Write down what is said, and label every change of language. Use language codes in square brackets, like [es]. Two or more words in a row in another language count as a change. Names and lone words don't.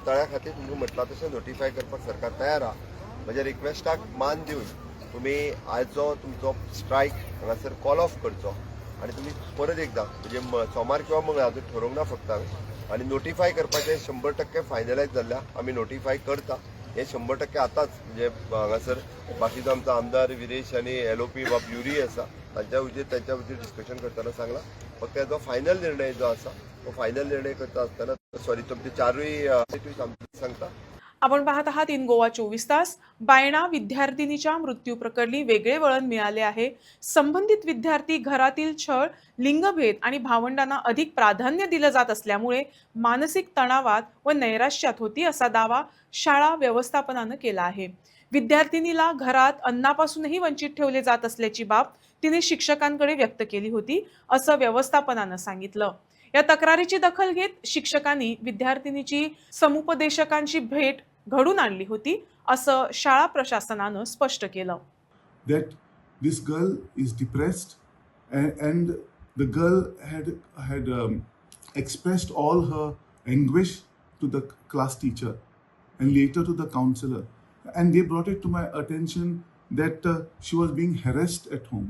[kok] तळ्या खातीर तुमी म्हटलां तशें नोटिफाय करपाक सरकार तयार आहा. म्हज्या रिक्वेस्टाक मान दिवन तुमी आयचो तुमचो स्ट्रायक हांगासर [en] call off [kok] करचो आनी तुमी परत एकदां म्हणजे सोमार किंवा मंगळार हातूंत ठरोवंक ना फक्त हांवें आनी नोटिफाय करपाचें 100% फायनलायज जाल्ल्या आमी नोटिफाय करता. हे 100% आतांच म्हणजे हांगासर बाकीचो आमचो आमदार विरेश आनी LOP वा प्युरी आसा तांच्या हुजीर डिस्कशन करतना सांगला फक्त हेजो फायनल निर्णय जो आसा तो फायनल निर्णय करता आसतना सॉरी तुमचे 4 सांगता. [mr] आपण पाहत आहात इन गोवा 24 तास. बायणा विद्यार्थिनीच्या मृत्यू प्रकरणी वेगळे वळण मिळाले आहे. संबंधित विद्यार्थी घरातील छळ, लिंगभेद आणि भावंडांना अधिक प्राधान्य दिलं जात असल्यामुळे मानसिक तणावात व नैराश्यात होती असा दावा शाळा व्यवस्थापनानं केला आहे. विद्यार्थिनीला घरात अन्नापासूनही वंचित ठेवले जात असल्याची बाब तिने शिक्षकांकडे व्यक्त केली होती असं व्यवस्थापनानं सांगितलं. या तक्रारीची दखल घेत शिक्षकांनी विद्यार्थिनीची समुपदेशकांची भेट घडून आणली होती असं शाळा प्रशासनानं स्पष्ट केलं. [en] That this girl is depressed and the girl had expressed all her anguish to the class teacher and later to the counselor, and they brought it to my attention that she was being harassed at home.